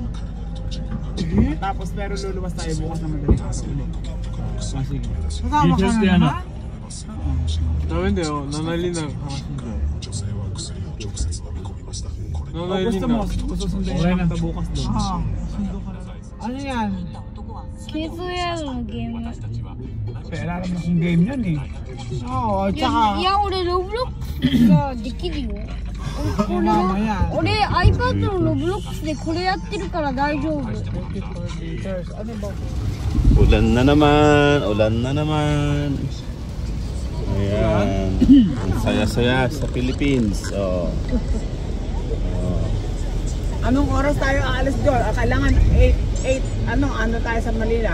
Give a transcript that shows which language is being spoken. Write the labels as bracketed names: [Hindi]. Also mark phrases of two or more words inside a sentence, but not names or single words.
[Filipino] Tapos pero luluwas tayo bukas na madaling araw ulit. Sige. Kasama ka na naman? Hindi oh, nanali na. Gusto mo, susundan yung kita bukas doon. Oo, sundo ka na. Ano yan? [Japanese] ケープウェアのゲーム。 [Filipino] Pero alam mo kung game yun eh. Oo, [Japanese] い [Filipino] tsaka... [Japanese] や、俺ロブロックスができるよ。俺 iPad のロブロックスでこれやってるから大丈夫。 [Filipino] Ulan na naman. Ayan. Ang saya-saya sa Philippines. Oh. Anong oras tayo aalis doon? Kailangan 8, ano tayo sa Manila?